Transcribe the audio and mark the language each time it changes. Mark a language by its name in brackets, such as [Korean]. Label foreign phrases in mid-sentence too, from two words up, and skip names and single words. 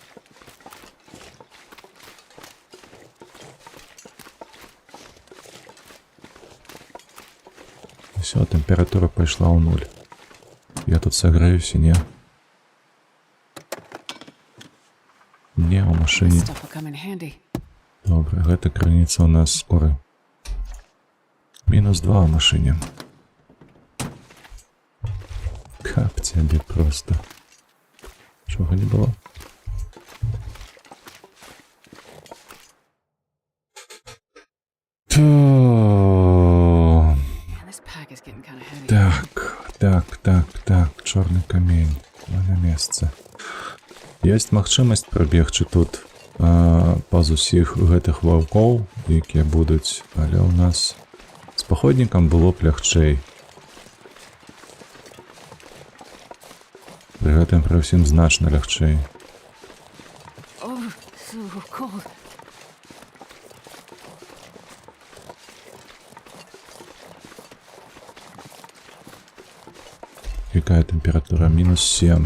[Belarusian] Все, температура пайшла ў нуль. Я тут сагрэюся, не? Не, у машыне. [English] Stuff will come in handy. [Belarusian] Добре, гэта крыніца у нас скоры. -2 ў машыне. Каб цябе просто. [Ukrainian] Чого не было? [English] Man, this pack is getting kind of heavy. [Belarusian] Так, чорны камень. На месцы. Ёсць магчымасць прабегчы тут паз усіх гэтых ваўкоў, якія будуць, але ў нас з паходнікам было б лягчэй. Пры гэтым пры ўсім значна лягчэй. [English] Oh, so cold. [Belarusian] Якая тэмпература? -7.